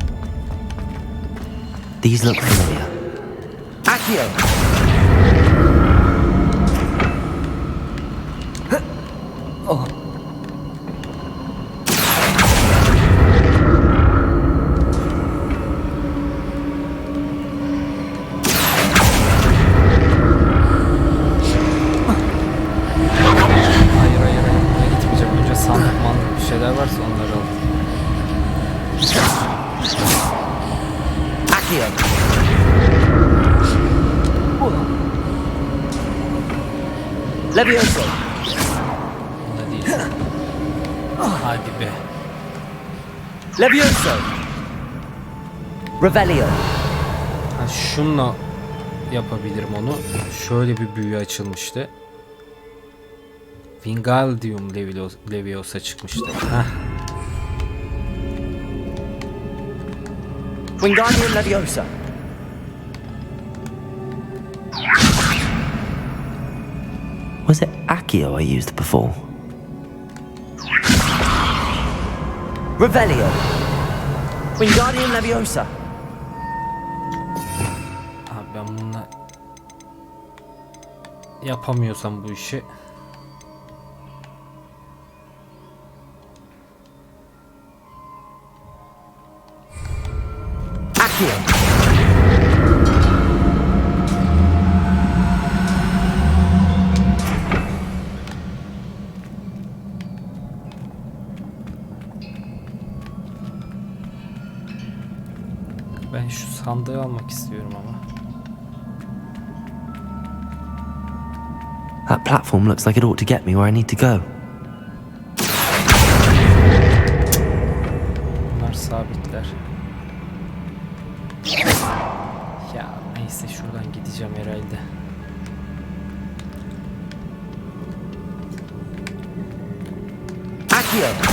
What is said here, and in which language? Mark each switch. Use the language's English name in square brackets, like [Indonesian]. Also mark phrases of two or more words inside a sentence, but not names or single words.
[English] These look familiar. Accio! Oh. [Turkish] Hayır. Buraya gitmeyeceğim. Önce sandık bir şeyler varsa onları al. Accio! Levioso! Bunda değil. Hadi be. Levioso! Revelio! Ha, şunla yapabilirim onu. Şöyle bir büyü açılmıştı. Wingardium Leviosa çıkmıştı. Heh. Wingardium Leviosa! [English] Was it Accio I used before? [Turkish] Revelio! Wingardium Leviosa! Abi ben bununla yapamıyorsam bu işi. Accio! Ben şu sandığı almak istiyorum ama. [English] That platform looks like it ought to get me where I need to go. [Turkish] Bunlar sabitler. Ya neyse, şuradan gideceğim herhalde. Accio!